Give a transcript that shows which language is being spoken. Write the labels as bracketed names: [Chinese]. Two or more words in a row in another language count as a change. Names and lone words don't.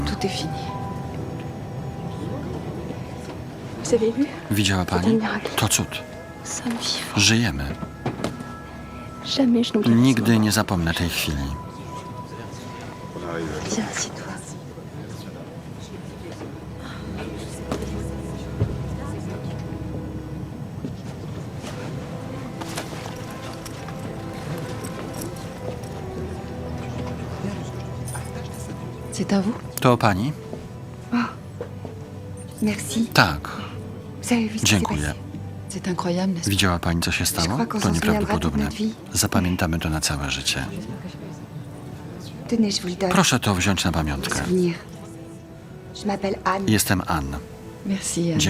[French] Tout est fini. Vous avez vu? [Polish] Widziała pani? To cud. [French] Nous sommes vivants. [Polish] Żyjemy. [French] Jamais je n'oublierai ce [Polish] Nigdy [French] moment. [Polish] nie zapomnę tej chwili. [French] Viens, assieds-toi. C'est à vous? [Polish] To pani? [French] Merci. [Polish] Tak. [French] Vous avez vu ce qui s'est [Polish] Dziękuję. [French] passé? C'est incroyable, n'est-ce pas? [Polish] Widziała pani, co się [French] Je [Polish] stało? [French] crois qu'on [Polish] To [French] s'en souviendra [Polish] nieprawdopodobne. [French] toute notre vie. [Polish] Zapamiętamy to na całe życie. [French] Tenez, je vous le donne. [Polish] Proszę to wziąć na pamiątkę. [French] Souvenir. Je m'appelle Anne. [Polish] Jestem Ann. [French] Merci, Anne.